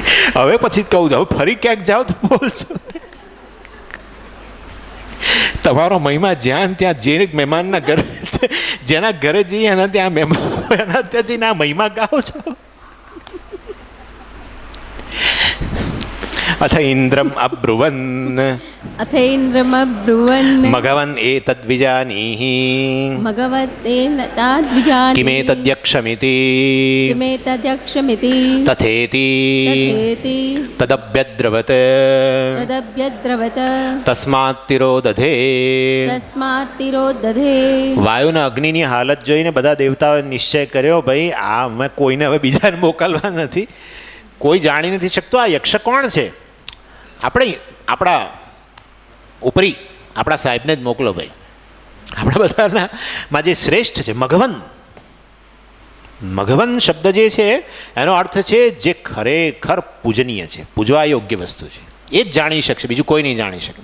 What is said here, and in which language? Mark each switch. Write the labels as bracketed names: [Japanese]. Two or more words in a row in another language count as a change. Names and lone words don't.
[Gujarati] હવે પછી કહું છું, હવે ફરી ક્યાંક જાઓ તો બોલજો. તમારો મહિમા જ્યાં ત્યાં જે મહેમાનના ઘરે, જેના ઘરે જઈએ એના ત્યાં મહેમાન, એના ત્યાં જઈને આ મહિમા ગાઓ છો. [Sanskrit] અથ ઇન્દ્રમ અબ્રુવન अथेन्द्रमब्रुवन् મઘવન એતદ્વિજાનીહિ भगवतेन ताद्विजानीहि કિમેતદ્યક્ષમિતિ किमेतद्यक्षमिति તથેતિ तथेति તદભ્યદ્રવત तदभ्यद्रवत તસ્માत् તિરોદધે. तस्मात् तिरोदधे. [Gujarati] વાયુના અગ્નિની હાલત જોઈને બધા દેવતાઓએ નિશ્ચય કર્યો, ભાઈ આ અમે કોઈને હવે બીજાને મોકલવા નથી, કોઈ જાણી નથી શકતો આ યક્ષ કોણ છે, આપણે આપણા ઉપરી આપણા સાહેબને જ મોકલો ભાઈ. આપણા બધાના માં જે શ્રેષ્ઠ છે મઘવન, મઘવન શબ્દ જે છે એનો અર્થ છે જે ખરેખર પૂજનીય છે, પૂજવા યોગ્ય વસ્તુ છે, એ જ જાણી શકશે, બીજું કોઈ નહીં જાણી શકે.